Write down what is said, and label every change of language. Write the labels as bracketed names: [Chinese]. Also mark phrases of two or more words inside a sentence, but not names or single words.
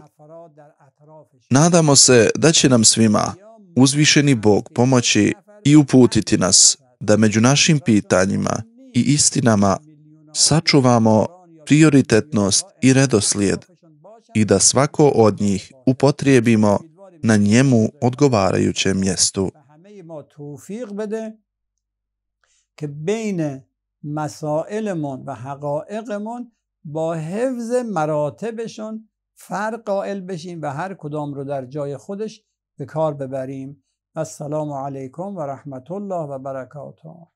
[Bosnian] Nadamo se da će nam svima uzvišeni Bog pomoći i uputiti nas da među našim pitanjima i istinama sačuvamo prioritetnost i redoslijed i da svako od njih upotrijebimo na njemu odgovarajućem mjestu. [Persian] که بین مسائلمون و حقایقمون با حفظ مراتبشون فرق قائل بشیم و هر کدام رو در جای خودش به کار ببریم. [Arabic] السلام علیکم و رحمت الله و برکاته.